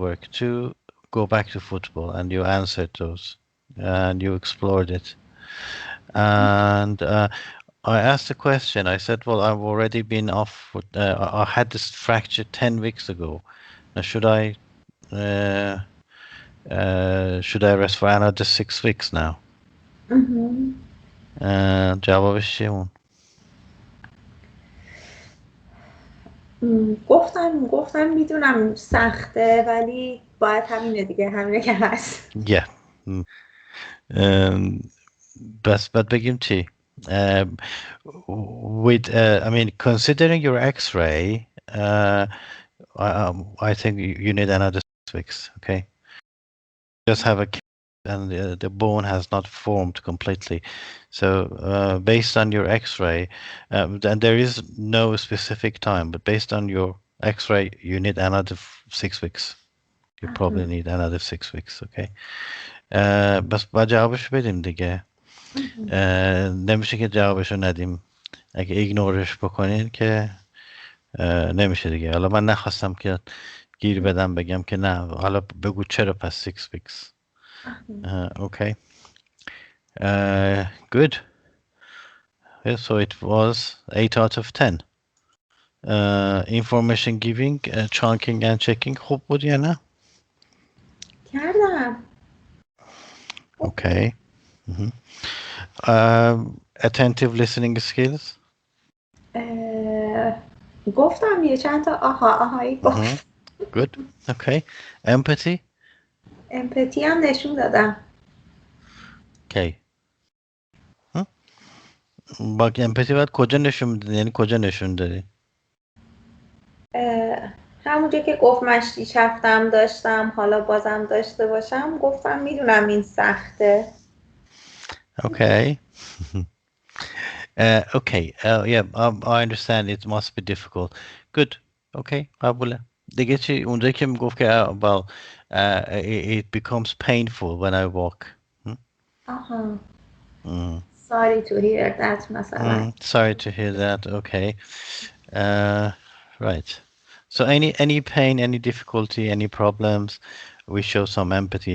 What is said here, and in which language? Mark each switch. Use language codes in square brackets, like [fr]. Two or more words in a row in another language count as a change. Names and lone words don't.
[en] work two go back to football and you answered those and you explored it and I asked a question I said well I've already been off I had this fracture 10 weeks ago now should I rest for another 6 weeks now [fa] جوابش چیه اون گفتم میدونم سخته ولی باید همینه دیگه، همینه که هست. [en] yeah [fa] بس بعد بگیم چی [en] with I mean considering your x-ray I think you need another 6 weeks okay just have a and the bone has not formed completely so based on your x-ray and there is no specific time but based on your x-ray you need another 6 weeks you probably need another 6 weeks okay [fa] بس باید جوابش بدیم دیگه نمیشه که جوابشو ندیم اگه ایگنورش بکنین که نمیشه دیگه حالا من نخواستم که گیر بدم بگم که نه حالا بگو چرا پس [en] 6 weeks okay good yeah, so it was 8 out of 10 information giving chunking and checking [fa] خوب بود یا نه کردم. [en] okay attentive listening skills [fa] گفتم یه چند تا آهایی گفت. [en] good okay empathy [fa] امپاتی هم نشون دادم. کی با امپاتی باید کجا نشون میدی؟ یعنی کجا نشون دادی؟ همونجا که گفت مشتی چفتم داشتم، حالا بازم داشته باشم، گفتم میدونم این سخته. [en] Okay. Okay. Yeah, I understand it must be difficult. Good. [fa] Okay. قبوله. دیگه چی اونجایی که میگفت که [en] well, it becomes painful when I walk. [fa] آها. Mm. [en] Sorry to hear that مثلا. Sorry to hear that. Okay. Uh, right. So any pain, any difficulty, any problems, we show some empathy.